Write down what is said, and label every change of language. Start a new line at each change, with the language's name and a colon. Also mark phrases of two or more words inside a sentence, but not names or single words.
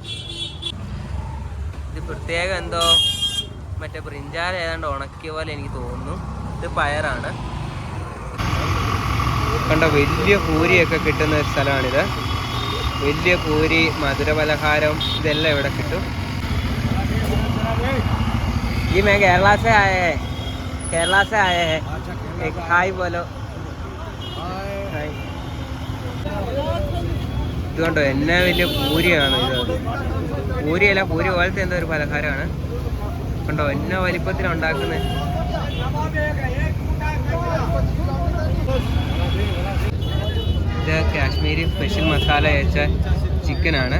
Malayalam: ഇത് പ്രത്യേകം എന്തോ മറ്റേ ബ്രിഞ്ചാൽ ഏതാണ്ട് ഉണക്കിയ പോലെ എനിക്ക് തോന്നുന്നു. ഇത് പയറാണ്. കണ്ടോ, വലിയ പൂരിയൊക്കെ കിട്ടുന്ന ഒരു സ്ഥലമാണിത്. വലിയ പൂരി, മധുരപലഹാരം ഇതെല്ലാം ഇവിടെ കിട്ടും.
Hindi: जी मैं केरला से आए हैं. एक हाय बोलो.
Malayalam: ഇത് കണ്ടോ, എന്നാ വലിയ പൂരിയാണ് ഇത്. പൂരിയല്ല, പൂരി പോലത്തെ എന്തോ ഒരു പലഹാരമാണ്. കണ്ടോ എന്നാ വലിപ്പത്തിലുണ്ടാക്കുന്നത്. ഇത് കാശ്മീരി സ്പെഷ്യൽ മസാല വെച്ച ചിക്കനാണ്.